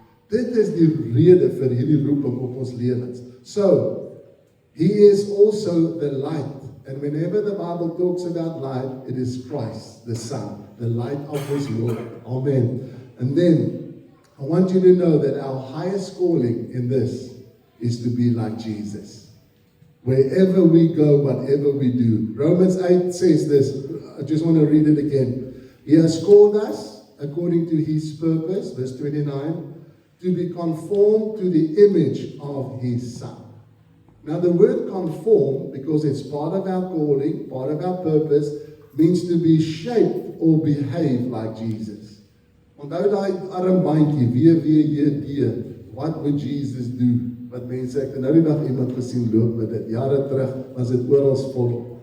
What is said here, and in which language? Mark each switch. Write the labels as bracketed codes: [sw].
[af] Dit is die rede vir hierdie roeping op ons lewens. [en] So, He is also the light. And whenever the Bible talks about light, it is Christ, the Son, the light of His Lord. Amen. And then, I want you to know that our highest calling in this is to be like Jesus. Wherever we go, whatever we do. Romans 8 says this. I just want to read it again. He has called us, according to His purpose, verse 29, to be conformed to the image of His Son. Now the word conform, because it's part of our calling, part of our purpose, means to be shaped or behave like Jesus. [af] Onthou daai armbandjie, [en] WWJD, what would Jesus do? [af] Wat mense, ek het nou die dag iemand gesien loop met dit, jare terug was dit oral vol.